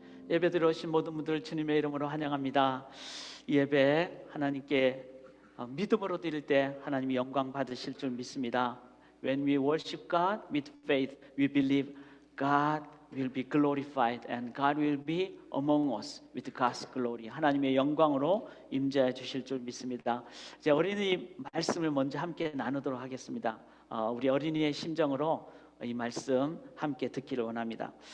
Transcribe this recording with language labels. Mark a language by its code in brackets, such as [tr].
[ko] 예배 들어오신 모든 분들 주님의 이름으로 환영합니다. 이 예배 하나님께 믿음으로 드릴 때 하나님이 영광 받으실 줄 믿습니다. [en] When we worship God with faith, we believe God will be glorified and God will be among us with God's glory. [ko] 하나님의 영광으로 임재해 주실 줄 믿습니다. 이제 어린이 말씀을 먼저 함께 나누도록 하겠습니다. 우리 어린이의 심정으로 이 말씀 함께 듣기를 원합니다.